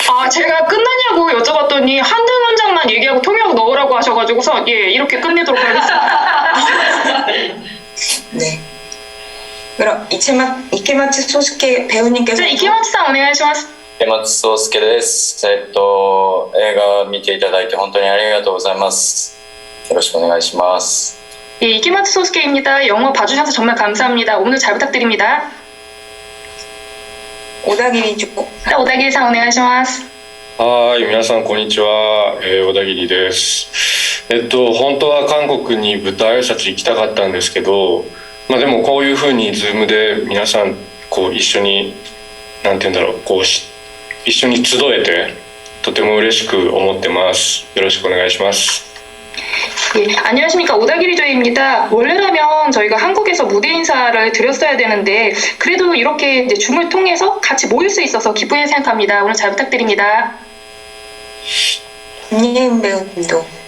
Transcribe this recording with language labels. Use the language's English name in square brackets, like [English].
[Korean] 제가 끝나냐고 여쭤봤더니 한두 문장만 얘기하고 통역 넣으라고 하셔가지고서 이렇게 끝내도록 하겠습니다. 네. 그럼 이케마츠 소스케 배우님께서. [Japanese] 자, 이케마츠さん お願いします。池松壮亮です。映画見ていただいて本当にありがとうございます。よろしくお願いします。 [Korean] 이케마츠 소스케입니다. 영화 봐주셔서 정말 감사합니다. 오늘 잘 부탁드립니다. 오다기리 쪽. [Japanese] 오다기리さん お願いします。はい、皆さんこんにちは、小田切です。本当は韓国に舞台挨拶行きたかったんですけど、でもこういう風にズームで皆さん一緒になんて言うんだろう、一緒に集えてとても嬉しく思ってます。よろしくお願いします。 [Korean] 안녕하십니까, 오다기리조입니다. 원래라면 저희가 한국에서 무대 인사를 드렸어야 되는데 그래도 이렇게 이제 줌을 통해서 같이 모일 수 있어서 기쁘게 생각합니다. 오늘 잘 부탁드립니다. 김예은 배우님도.